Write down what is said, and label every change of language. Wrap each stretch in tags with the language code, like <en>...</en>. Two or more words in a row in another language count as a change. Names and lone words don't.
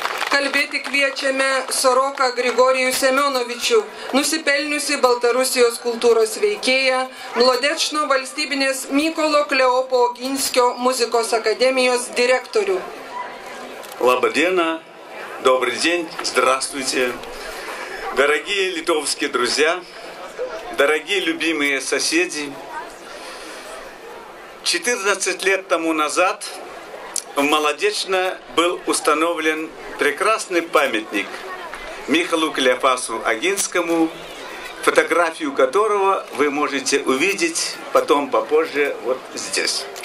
<lt>Kalbėti kviečiame Soroką Grigorijų Semionovičių, nusipelniusi Baltarusijos kultūros veikėją, Mlodečno valstybinės Mykolo Kleopo Oginskio muzikos akademijos direktorių. Labadiena,</lt> <ru>добрый день, здравствуйте. Дорогие литовские друзья, дорогие любимые соседи, 14 лет тому назад в Молодечно был установлен прекрасный памятник Михалу Клеофасу Огинскому, фотографию которого вы можете увидеть потом попозже вот здесь.</ru>